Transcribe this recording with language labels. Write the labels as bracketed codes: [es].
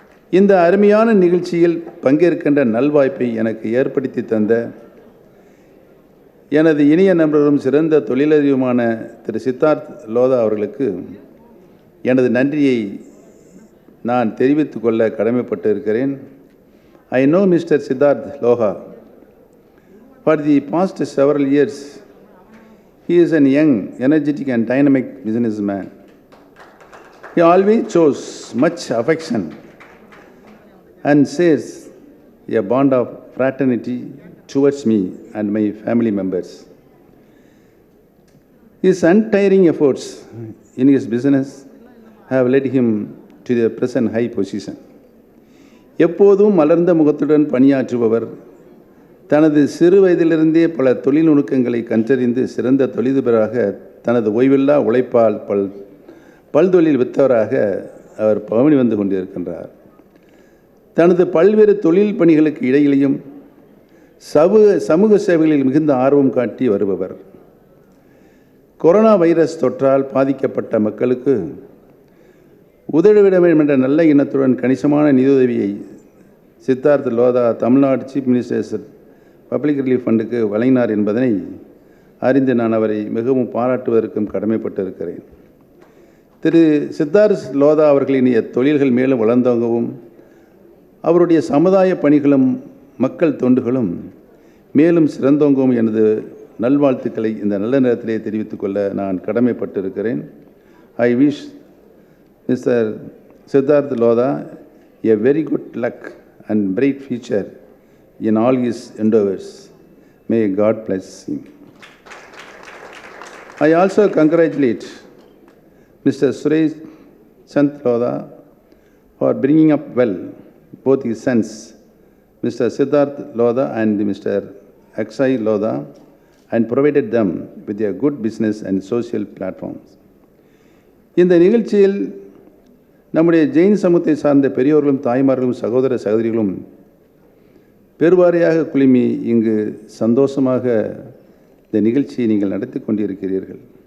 [ta] இந்த அருமையான நிகழ்ச்சியில் பங்கேற்கின்ற நல்வாய்ப்பை எனக்கு ஏற்படுத்தி தந்த எனது இனிய நண்பரும் சிறந்த தொழிலதிபருமான திரு சித்தார்த் லோதா அவர்களுக்கு எனது நன்றியை நான் தெரிவித்துக் கொள்ள கடமைப்பட்டு இருக்கிறேன். [en] I know Mr. Siddharth Loha. For the past several years, he is a young, energetic and dynamic businessman. He always shows much affection and shares a bond of fraternity towards me and my family members. His untiring efforts in his business have led him to the present high position. [ta] எப்போதும் மலர்ந்த முகத்துடன் பணியாற்றுபவர் தனது சிறு வயதிலிருந்தே பல தொழில் நுணுக்கங்களை கற்றறிந்து சிறந்த தொழிலதிபராக தனது ஓய்வில்லா உழைப்பால் பல்தொழில் வித்தவராக அவர் பவனி வந்து கொண்டிருக்கின்றார். தனது பல்வேறு தொழில் பணிகளுக்கு இடையிலையும் சமூக சேவைகளில் மிகுந்த ஆர்வம் காட்டி வருபவர். கொரோனா வைரஸ் தொற்றால் பாதிக்கப்பட்ட மக்களுக்கு உதவிட வேண்டும் என்ற நல்ல எண்ணத்துடன் கணிசமான நிதியுதவியை Siddharth Lodha Tamil Nadu chief ministers public relief ஃபண்டுக்கு வழங்கினார் என்பதனை அறிந்து நான் அவரை மிகவும் பாராட்டுவதற்கும் கடமைப்பட்டிருக்கிறேன். திரு சித்தார்த் லோதா அவர்களின் தொழில்கள் மேலும் வளர்ந்தோங்கவும் அவருடைய சமுதாய பணிகளும் மக்கள் தொண்டுகளும் மேலும் சிறந்தோங்கவும் எனது நல்வாழ்த்துக்களை இந்த நல்ல நேரத்திலே தெரிவித்துக் கொள்ள நான் கடமைப்பட்டிருக்கிறேன். [en] I wish Mr. Siddharth Lodha a very good luck and bright future in all his endeavors. May God bless him. I also congratulate Mr. Suresh Chand Lodha for bringing up well both his sons, Mr. Siddharth Lodha and Mr. Akshay Lodha, and provided them with a good business and social platforms. [ta] இந்த நிகழ்ச்சியில் நம்முடைய ஜெயின் சமூகத்தை சார்ந்த பெரியோர்களும் தாய்மார்களும் சகோதர சகோதரிகளும் பெருவாரியாக குழுமி இங்கு சந்தோஷமாக இந்த நிகழ்ச்சியை நீங்கள் நடத்தி கொண்டிருக்கிறீர்கள்.